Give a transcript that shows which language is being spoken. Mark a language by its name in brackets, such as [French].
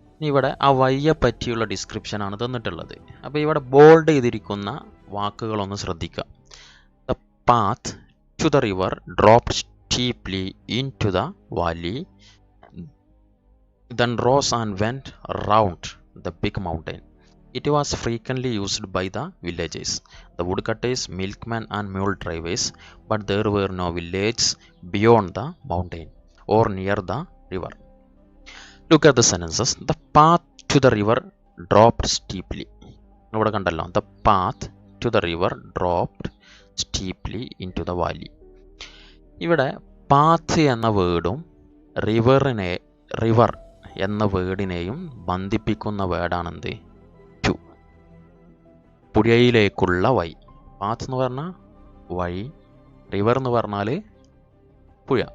[Malayalam] ഇവിടെ ആ വഴിയെ പറ്റിയുള്ള ഡിസ്ക്രിപ്ഷനാണ് തന്നിട്ടുള്ളത്. അപ്പോൾ ഇവിടെ ബോൾഡ് ചെയ്തിരിക്കുന്ന വാക്കുകളൊന്ന് ശ്രദ്ധിക്കുക. [English] The path to the river dropped steeply into the valley, then rose and went round the big mountain. It was frequently used by the villagers, the woodcutters, milkmen and mule drivers, but there were no villages beyond the mountain or near the river. Look at the sentences. The path to the river dropped steeply. [Malayalam] ഇവിടെ കണ്ടല്ലോ. [English] The path to the river dropped steeply into the valley. [Malayalam] ഇവിടെ path എന്ന വേർഡും river എന്ന വേർഡിനെയും ബന്ധിപ്പിക്കുന്ന വേർഡാണെന്ത്? To. പുഴയിലേക്കുള്ള വഴി. Path എന്ന് പറഞ്ഞാൽ വഴി, റിവർ എന്ന് പറഞ്ഞാൽ പുഴ.